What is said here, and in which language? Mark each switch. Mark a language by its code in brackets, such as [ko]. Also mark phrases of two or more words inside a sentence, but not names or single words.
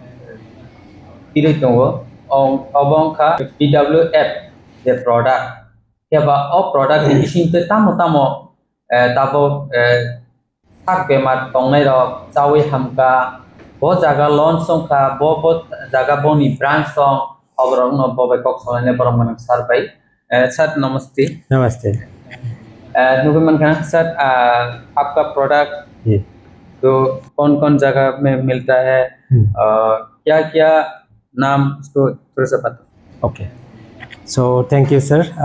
[trp] pilih tongo obong kha BWF [en] the product [trp] keba o product ising te tamo tabo sak bemar tongnai rok chawi hamka bo jaga loan songkha bo jaga boni branch song obrong no bobe kok sonane borong manang sar bai sir namaste। [hi] नमस्ते नुगमन खान सर आपका प्रोडक्ट जी तो कौन कौन जगह में मिलता है क्या क्या नाम उसको थोड़ा सा बता। [en] okay so thank you sir.